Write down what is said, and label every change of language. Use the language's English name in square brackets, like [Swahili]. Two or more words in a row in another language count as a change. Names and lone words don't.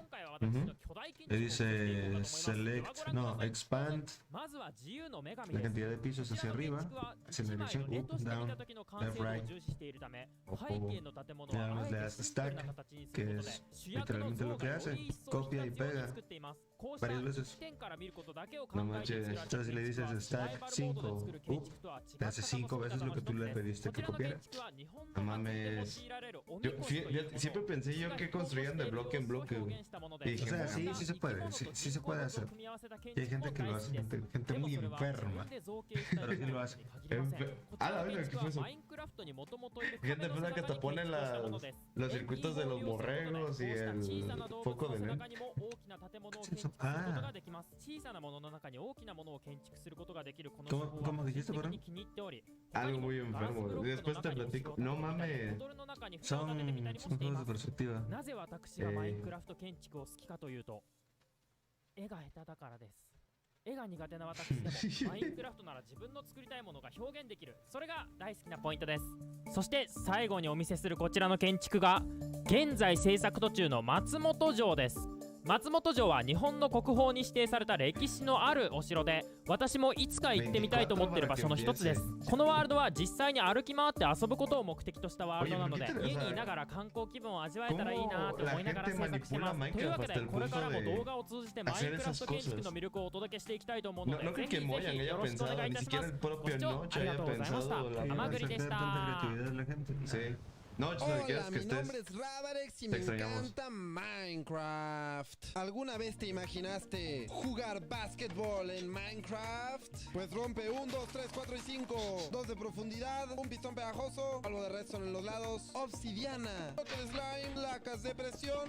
[Spanish] Le dice select, no, expand la cantidad de pisos hacia arriba, hacia la dirección, [English] up, down, left, right. [Spanish] Ojo. Y nada más le das stack, que es literalmente lo que hace, copia y pega varias veces. No manches. Entonces si le dices stack 5, up, te hace 5 veces lo que tú le pediste que copiara. No mames. Yo, siempre pensé yo que construían de bloque en bloque, güey. Y O dije, sea, bueno, sí se puede, sí se puede hacer. Y hay gente que lo hace, gente muy enferma, pero sí lo hace. Ah, la verdad, ¿qué fue eso? Gente enferma que te pone los circuitos de los borregos y el foco de LED. ¿Qué es eso? Ah, ¿cómo dijiste, perdón? Algo muy enfermo. Después te platico. No mames. Son juegos de perspectiva. [Japanese] なぜ私がマインクラフト建築を好きかというと、絵が下手だからです。絵が苦手な私でもマインクラフトなら自分の作りたいものが表現できる。それが大好きなポイントです。そして最後にお見せするこちらの建築が現在制作途中の松本城です。松本城は日本の国宝に指定された歴史のあるお城で、私もいつか行ってみたいと思っている場所の一つです。このワールドは実際に歩き回って遊ぶことを目的としたワールドなので、家にいながら観光気分を味わえたらいいなと思いながら制作してます。というわけでこれからも動画を通じてマインクラフト建築の魅力をお届けしていきたいと思うので、 [Spanish] No [Japanese] ぜ [Spanish] creo [Japanese] ひ [Spanish] que [Japanese] ぜひ [Spanish] Moyan [Japanese] よ [Spanish] haya [Japanese] ろしくお [Spanish] pensado, [Japanese] 願いい [Spanish] ni [Japanese] たし [Spanish] siquiera [Japanese] ます [Spanish] el [Japanese] ご [Spanish] propio [Japanese] 視聴 [Spanish] Noche [Japanese] ありが [Spanish] haya [Japanese] とうございました [Spanish] pensado la [Japanese] 甘栗でし [Spanish] Tanta [Japanese] た。 [Spanish] creatividad la gente. Sí. No, si Hola, quieres que mi estés. nombre es Radarex y Te me extrañamos. encanta Minecraft. ¿Alguna vez te imaginaste jugar básquetbol en Minecraft? Pues rompe 1, 2, 3, 4 y 5. 2 de profundidad, un pistón pegajoso, algo de redstone en los lados, obsidiana, bloque de slime, placas de presión,